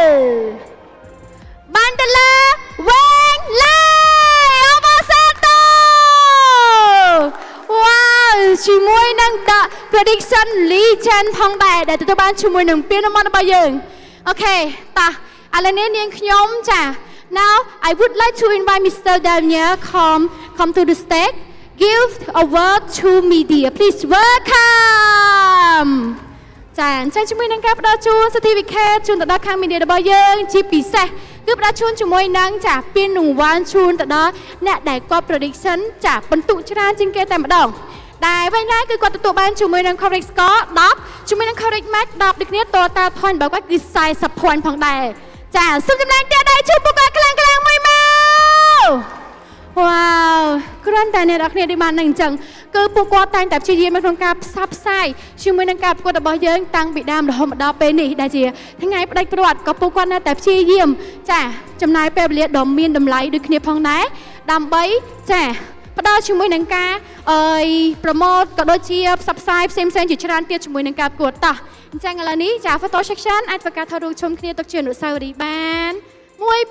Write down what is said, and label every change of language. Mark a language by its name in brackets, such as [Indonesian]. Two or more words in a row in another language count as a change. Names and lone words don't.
[Khmer] វែងឡើយអបអរសាទរវ៉ាវជាមួយនឹង The Production Legend ផងដែរដែលទទួលបានជាមួយនឹងពានរង្វាន់របស់យើងអូខេតោះឥឡូវនេះនាងខ្ញុំចា [English] Now I would like to invite Mr. Daniel come to the stage give a word to media please welcome [Khmer] ចាអញ្ចឹងជាមួយនឹងការផ្ដល់ជូន certificate ជូនទៅដល់ខាង media របស់យើងជាពិសេសគឺផ្ដល់ជូនជាមួយនឹងចាពានរង្វាន់ជូនទៅដល់អ្នកដែលគាត់ prediction ចា បន្ទុកច្រើនជាងគេតែម្ដងដែលវិញដែរគឺគាត់ទទួលបានជាមួយនឹង [English] correct score [Khmer] 10ជាមួយនឹង [English] correct match [Khmer] 10 ដូចគ្នា [English] total point [Khmer] របស់គាត់គឺ40 point ផងដែរចាសូម ចំណែកទៀតដែរជួយពួកគាត់ខ្លាំងមួយមកវ៉ាវគ្រាន់តែអ្នកនរគ្នាដែលបាននឹងអញ្ចឹងគឺពួកគាត់តែងតែព្យាយាមក្នុងការផ្សព្វផ្សាយ ជាមួយនឹងការប្រកួតរបស់យើងតាំងពីដើមរហូតមកដល់ពេលនេះដែលជាថ្ងៃផ្ដាច់ព្រាត់ក៏ពួកគាត់នៅតែព្យាយាមចាចំណាយពេលវេលាដ៏មានតម្លៃដូចគ្នាផងដែរដើម្បីចាផ្ដល់ជាមួយនឹងការប្រម៉ូទក៏ដូចជាផ្សព្វផ្សាយផ្សេងៗជាច្រើនទៀតជាមួយនឹងការប្រកួតតោះអញ្ចឹងឥឡូវនេះចា [English] photo section [Khmer] អាចធ្វើការថតរូបជុំគ្នាទុកជាអនុស្សាវរីយ៍បាន1 2 3